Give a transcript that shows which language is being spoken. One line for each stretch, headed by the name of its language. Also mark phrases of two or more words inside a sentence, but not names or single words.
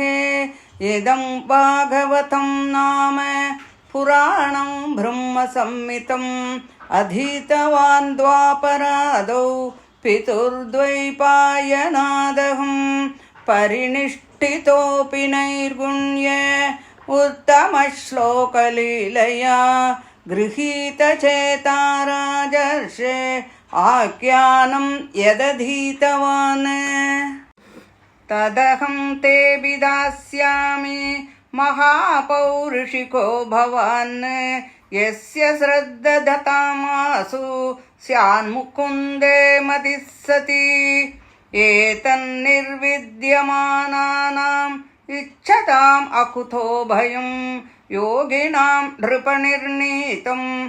Sanskrit: इदं भागवतं नाम पुराणं ब्रह्म सम्मितम् अधीतवान् द्वापरादौ पितुर्द्वैपायनादहम् परिनिष्ठितोऽपि नैर्गुण्य उत्तमश्लोकलीलया गृहीतचेता राजर्षे आख्यानं यदधीतवान् तदहं ते विदास्यामि महापौरुषिको भवान् यस्य श्रद्धदतामासु स्यान्मुकुन्दे मतिः सति एतन्निर्विद्यमानानाम् इच्छताम् अकुतो भयं योगिनां नृपनिर्णीतं